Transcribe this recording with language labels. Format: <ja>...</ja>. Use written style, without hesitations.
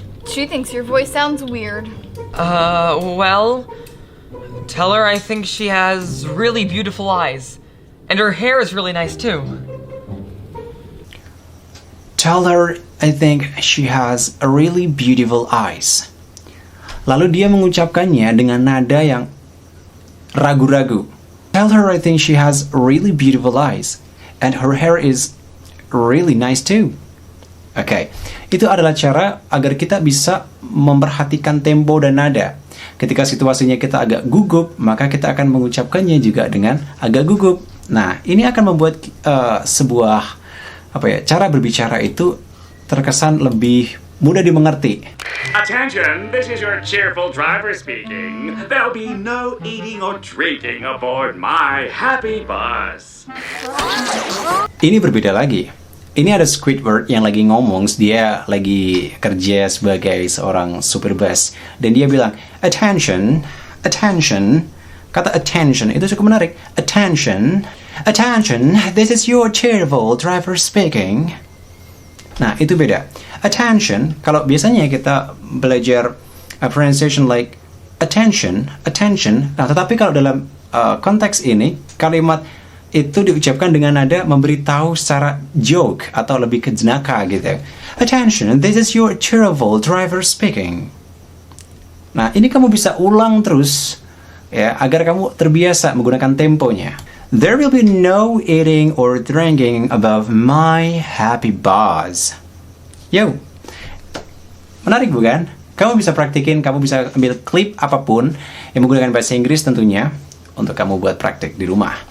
<en>She thinks your voice sounds weird. Well, tell her I think she has really beautiful eyes. And her hair is really nice too. Tell her I think she has a really beautiful eyes.</en> <id>Lalu dia mengucapkannya dengan nada yang ragu-ragu.</id> <en>Tell her I think she has really beautiful eyes and her hair is really nice too.</en> <id>Oke, itu adalah cara agar kita bisa memperhatikan tempo dan nada. Ketika situasinya kita agak gugup, maka kita akan mengucapkannya juga dengan agak gugup. Nah, ini akan membuat sebuah cara berbicara itu terkesan lebih mudah dimengerti.</id> <en>Attention, this is your cheerful driver speaking. There'll be no eating or drinking aboard my happy bus.</en> <id>Ini berbeda lagi. Ini ada Squidward yang lagi ngomong, dia lagi kerja sebagai seorang supir bus. Dan dia bilang,</id> <en>attention, attention.</en> <id>Kata attention itu cukup menarik.</id> <en>Attention, attention, this is your cheerful driver speaking.</en> <id>Nah, itu beda. Attention, kalau biasanya kita belajar</id> <en>pronunciation like attention, attention.</en> <id>Nah, tetapi kalau dalam konteks ini, kalimat itu diucapkan dengan nada memberitahu secara joke atau lebih ke jenaka gitu.</id> <en>Attention, this is your cheerful driver speaking.</en> <id>Nah, ini kamu bisa ulang terus ya agar kamu terbiasa menggunakan temponya.</id> <en>There will be no eating or drinking above my happy buzz.</en> <id>Yo, menarik bukan? Kamu bisa praktikin, kamu bisa ambil klip apapun yang menggunakan bahasa Inggris tentunya untuk kamu buat praktik di rumah.</id>